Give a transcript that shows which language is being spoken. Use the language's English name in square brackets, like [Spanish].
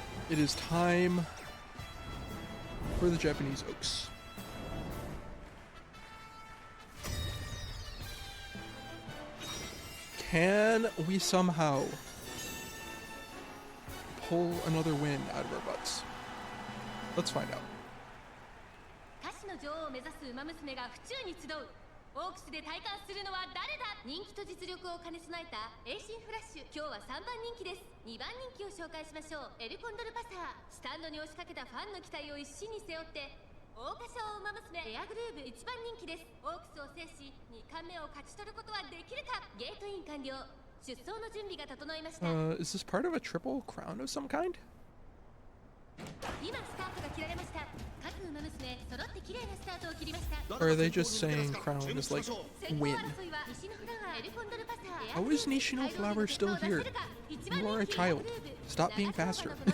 [English] It is time for the Japanese Oaks. Can we somehow pull another win out of our butts? Let's find out. [Japanese] 歌手の女王を目指す馬娘が府中に集う。オークスで体感するのは誰だ。人気と実力を兼ね備えたエイシンフラッシュ。今日は3番人気です。 2番人気を紹介しましょう。エルコンドルパサー。スタンドに押しかけたファンの期待を一身に背負ってオ桜花賞馬娘エアグルーヴ一番人気です。オークスを制し2冠目を勝ち取ることはできるか。ゲートイン完了。出走の準備が整いました。 [English] Is this part of a triple crown of some kind? [Japanese] 今スタートが切られました。各馬娘揃って綺麗なスタートを切りました。 [English] Or are they just saying crown is like [Japanese] 先行 [English] win? [Japanese] 争いは西のフラワーエルコンドルパサー。 [English] How is Nishino Flower still here? You are a child. Stop being faster.